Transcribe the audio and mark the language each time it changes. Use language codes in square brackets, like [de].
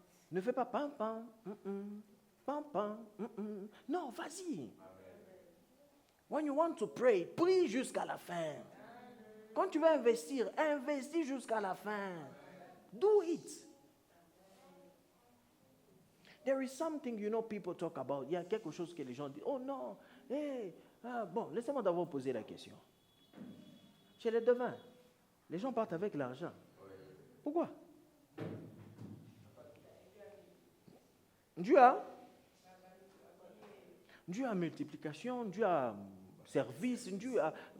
[fr] Ne fais pas pam pam, pam pam, non, vas-y. [en] When you want to pray, [fr] prie jusqu'à la fin. Quand tu veux investir, investis jusqu'à la fin. [en] Do it. There is something, people talk about. [fr] Il y a quelque chose que les gens disent. Oh non, bon, laissez-moi d'abord poser la question. Chez les devins, les gens partent avec l'argent. Pourquoi? Dieu a multiplication, Dieu a service, Dieu a...